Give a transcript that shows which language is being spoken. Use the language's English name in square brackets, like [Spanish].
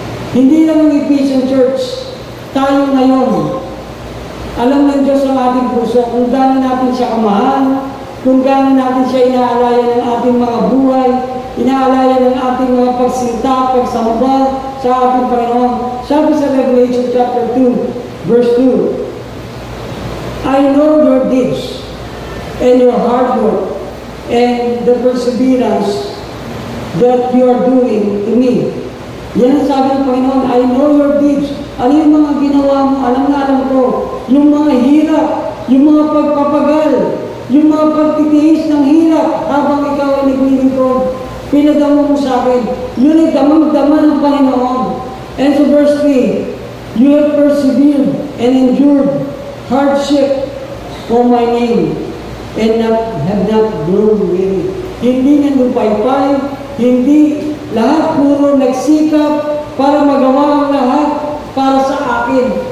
[Filipino] Hindi lang ang Ephesian Church, tayo ngayon. Alam ng Diyos ang ating puso kung gaano natin siya kamahal, kung gaano natin siya inaalaya ng ating mga buhay, inaalaya ng ating mga pagsinta, pagsamba sa ating Panginoon. Sabi sa [English] Revelation chapter 2, verse 2, I know your deeds and your hard work and the perseverance that you are doing to me. [Filipino] Yan ang sabi ng Panginoon, [English] I know your deeds. [Filipino] Ano yung mga ginawa mo? Alam na alam ko. Yung mga hirap, yung mga pagpapagal, yung mga pagtitiis ng hirap habang ikaw ay naglilingkod, pinadama mo sa akin. Yun ay damang-dama ng Panginoon. [English] And so verse 3, you have persevered and endured hardship for my name and have not grown weary. [Filipino] Hindi nandupaypay, hindi lahat puro nagsikap para magawa ang lahat para sa akin.